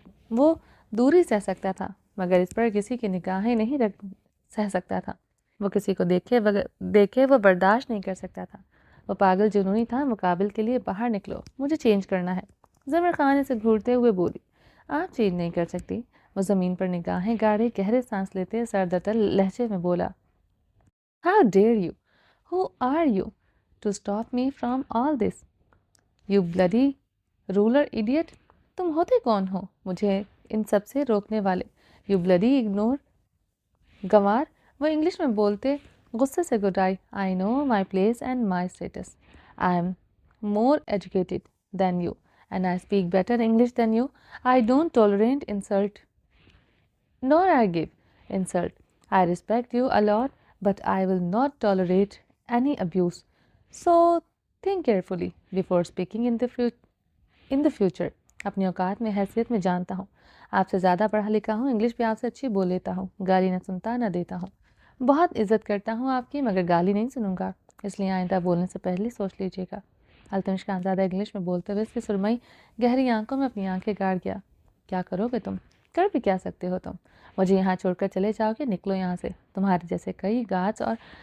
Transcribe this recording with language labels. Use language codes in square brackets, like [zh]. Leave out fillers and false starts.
[ur] وہ دوری سہ سکتا تھا، مگر اس پر کسی کی نگاہیں نہیں سہ سکتا تھا۔ وہ کسی کو دیکھے وہ برداشت نہیں کر سکتا تھا۔ وہ پاگل جنونی تھا۔ مقابل کے لیے باہر نکلو، مجھے چینج کرنا ہے۔ زمر خان اسے گھورتے ہوئے بولی۔ آپ چینج نہیں کر سکتی۔ وہ زمین پر نگاہیں گاڑے گہرے سانس لیتے سردتل لہجے میں بولا۔ [en] How dare you? Who are you to stop me from all this? You bloody ruler idiot! [ur] تم ہوتے کون ہو مجھے ان سب سے روکنے والے؟ [en] You bloody ignore! [ur] گنوار! وہ انگلش میں بولتے غصے سے گھبرائی۔ [en] I know my place and my status. I am more educated than you and I speak better English than you. I don't tolerate insult nor I give insult. I respect you a lot, but I will not tolerate any abuse. So think carefully before speaking in the future. [ur] اپنی اوقات میں حیثیت میں جانتا ہوں، آپ سے زیادہ پڑھا لکھا ہوں، انگلش بھی آپ سے اچھی بول لیتا ہوں، گالی نہ سنتا نہ دیتا ہوں، بہت عزت کرتا ہوں آپ کی، مگر گالی نہیں سنوں گا، اس لیے آئندہ بولنے سے پہلے سوچ لیجیے گا۔ التمش خانزادہ انگلش میں بولتے ہوئے اس کی سرمئی گہری آنکھوں میں اپنی آنکھیں گاڑ گیا۔ کیا کرو گے تم؟ کر بھی کیا سکتے ہو تم؟ مجھے یہاں چھوڑ کر چلے جاؤ گے؟ نکلو یہاں سے۔ تمہارے جیسے کئی گارڈز اور